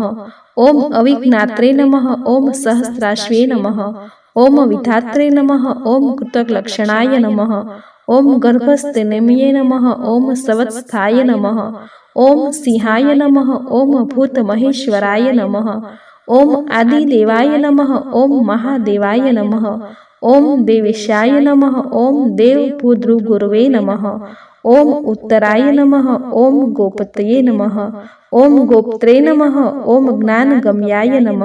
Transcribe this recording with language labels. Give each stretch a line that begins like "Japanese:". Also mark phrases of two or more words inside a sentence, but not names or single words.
Sanskrit: ઓમ અવિજ્ઞાત્રે નમઃ. ઓમ સહસ્રાશ્વે નમઃ. ઓમ વિધાત્રે નમઃ. ઓમ કૃતકલક્ષણાય નમઃ. ઓમ ગર્ભસ્થનેમ્યે નમઃ. ઓમ સવત્સ્થાય નમઃ. ઓમ સિંહાય નમઃ. ઓમ ભૂતમહેશ્વરાય નમઃ. ओम आदिदेवाय नमः। ओम महादेवाय नमः। ओम देवेशाय नमः। ओम देवभूद्रुगुरवे नमः। ओम उत्तराय नमः। ओम गोपतये नमः। ओम गोप्त्रे नमः। ओम ज्ञानगम्याय नमः।